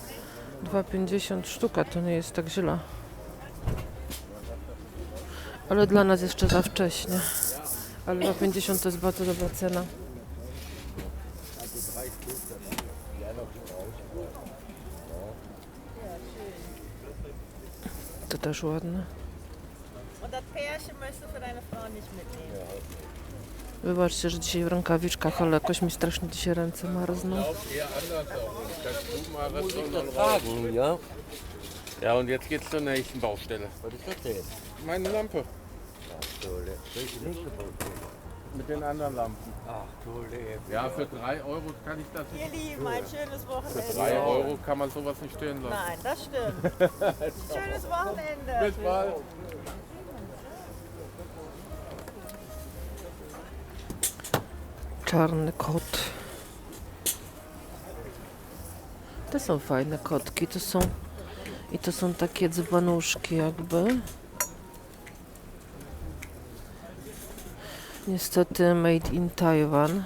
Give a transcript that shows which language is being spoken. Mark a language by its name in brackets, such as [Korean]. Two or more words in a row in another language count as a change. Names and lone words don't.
[Polish] 2,50 sztuka, to nie jest tak źle. Ale dla nas jeszcze za wcześnie. Ale 2,50 to jest bardzo dobra cena. To też ładne. [German] Und das Pärchen möchtest du für deine Frau nicht mitnehmen. [Polish] Wybaczcie, że dzisiaj w rękawiczkach, ale jakoś mi strasznie dzisiaj ręce marzną. [German] Eher anders auch. Kannst du mal was von dann Tragen, ja? Ja, und jetzt geht's zur nächsten Baustelle. Was ist das denn? Meine Lampe. Tolle. Welche nächste Baustelle? Mit den anderen Lampen. Ach, tolle. Ja, für 3 Euro kann ich das nicht. Ihr Lieben, ein schönes Für Wochenende. 3 Euro kann man sowas nicht stehen lassen. Nein, das stimmt. Schönes Wochenende. Bis bald. [Polish] Czarny kot. To są fajne kotki. To są takie dzbanuszki jakby. Niestety [English] made in [Polish] Taiwan.